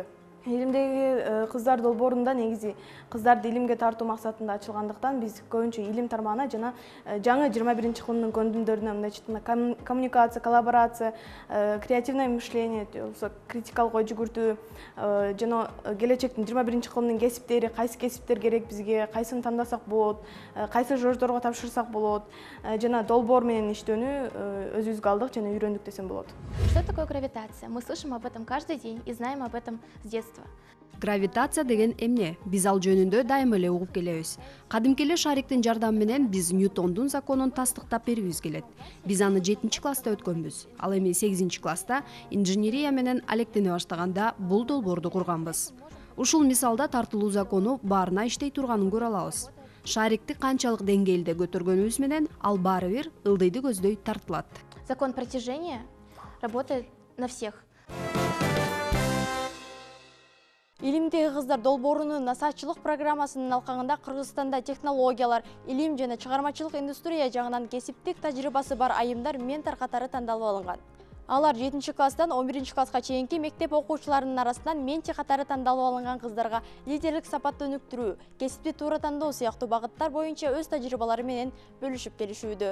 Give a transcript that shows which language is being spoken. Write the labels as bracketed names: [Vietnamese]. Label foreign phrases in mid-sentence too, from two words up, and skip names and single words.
[Kyrgyz] Илимдеги кыздар долбоорунда негизи кыздарды илимге тартуу максатында ачылгандыктан биз көбүнчө илим тармагына жана жаңы 21-кылымдын көндүмдөрүнө, мындайча коммуникация, коллаборация, [Russian] креативное мышление, [Kyrgyz] критикалык ой жүгүртүү жана келечектин 21-кылымдын кесиптери, кайсы кесиптер керек бизге, кайсын тандасак болот, кайсы жождорго тапшырсак болот, жана долбоор менен иштөөнү өзүбүзгө алдык жана үйрөндүк десем болот. [Russian] Что такое гравитация? Мы слышим об этом каждый день и знаем об этом с детства. [Kyrgyz] Гравитация деген эмне? Биз ал жөнүндө дайыма эле угуп келебиз. Кадимки эле шариктин жардамы менен биз Ньютондун законун тастыктап бергибиз келет. Биз аны 7-класста өткөнбүз. Ал эми 8-класста инженерия менен алектене баштаганда бул долбоорду курганбыз. Ушул мисалда тартылуу закону баарына иштей турганын көрө алабыз. Шарикти канчалык деңгээлде көтөргөнүбүз менен ал баары бир ылдыйды көздөй тартылат. [Russian] Закон притяжения работает на всех. [Kyrgyz] Илимдеги кыздар долбоорунун насаатчылык программасынын алкагында Кыргызстанда технологиялар, илим жана чыгармачылык индустрия жагынан кесиптик тажрыйбасы бар айымдар ментор катары тандалып алынган. Алар 7-класстан 11-класска чейинки мектеп окуучуларынын арасынан ментор катары тандалып алынган кыздарга лидерлик сапатты өнүктүрүү, кесипти туура тандоо сыяктуу багыттар боюнча өз тажрыйбалары менен бөлүшүп келишүүдө.